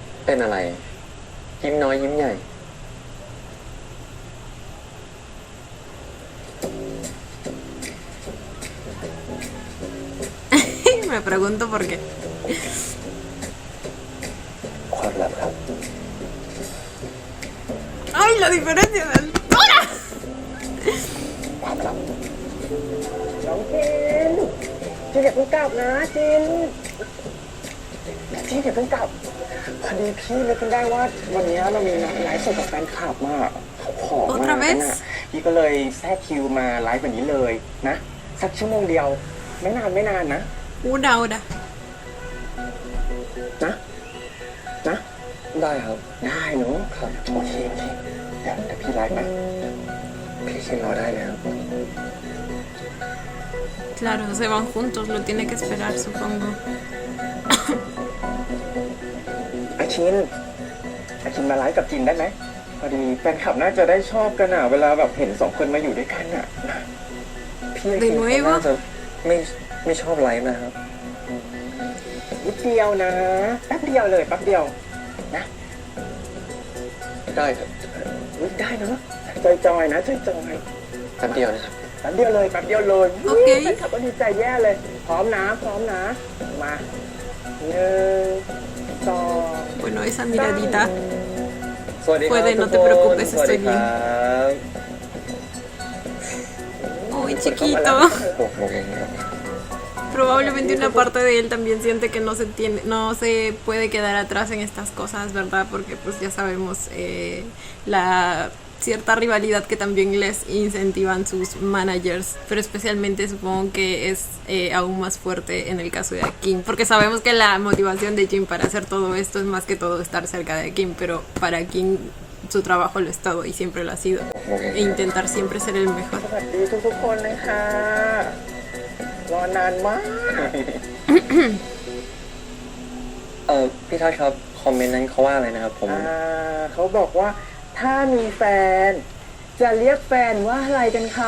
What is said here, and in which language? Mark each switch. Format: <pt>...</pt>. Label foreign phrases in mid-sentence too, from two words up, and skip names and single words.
<th>เป็นอะไร ยิ้มน้อยยิ้มใหญ่</th> <es>Me pregunto por qué.</es> <th>ความลับครับ</th> <es>¡Ay, la diferencia de altura!</es> <th>ความลับ น้องจินอย่าเพิ่งกลับนะจินจินอย่าเพิ่งกลับพอดีพี่นึกขึ้นได้ว่าวันนี้เรามีนัดไลฟ์สดกับแฟนคลับมาเขาขอมา</th> <es>Otra</es> <th>กัน</th> <es>vez</es> <th>น่ะพี่ก็เลยแทรกคิวมาไลฟ์วันนี้เลยนะสักชั่วโมงเดียวไม่นานนะ</th> <es>Una hora.</es> <th>นะนะ ได้ครับ ได้เนอะครับโอเคเดี๋ยวพี่ไลฟ์นะ พี่ชินรอได้เลยครับ</th> <es>Claro, se van juntos, lo tiene que esperar, supongo.</es> <th>อาชินมาไลฟ์กับจินได้ไหมพอดีแฟนคลับน่าจะได้ชอบกันอ่ะเวลาแบบเห็นสองคนมาอยู่ด้วยกันอ่ะนะ พี่ชินเขาน่าจะไม่ชอบไลฟ์นะครับ นิดเดียวนะแป๊บเดียวเลยแป๊บเดียวนะ ได้ครับ อุ๊ยได้เนอะจอยๆนะจอย แป๊บเดียวนะครับ แป๊บเดียวเลยแป๊บเดียวเลย โอเค แฟนคลับก็ดีใจแย่เลยพร้อมนะมา1 2</th> <es>Bueno, esa miradita.</es> <th>สวัสดีครับ</th> <es>Puede, no</es> <th>ทุก</th> <es>te</es> <th>คน</th> <es>preocupes,</es> <th>สวัสดี</th> <es>estoy</es> <th>ครั</th> <es>bien.</es> <th>บ</th> <es>Uy, chiquito.</es> <th>6 โมงเองครับ</th> <es>Probablemente una parte de él también siente que no se puede quedar atrás en estas cosas, ¿verdad? Porque pues ya sabemos la cierta rivalidad que también les incentivan sus managers, pero especialmente supongo que es aún más fuerte en el caso de Kim, porque sabemos que la motivación de Jin para hacer todo esto es más que todo estar cerca de Kim, pero para Kim su trabajo lo ha estado y siempre lo ha sido, e intentar siempre ser el mejor.</es> <th>สวัสดีทุกคนเลยค่ะรอนานมาก พี่ทัศน์ครับ คอมเมนต์นั้นเขาว่าอะไรนะครับผม เขาบอกว่าถ้ามีแฟน จะเรียกแฟนว่าอะไรกันคะ</th>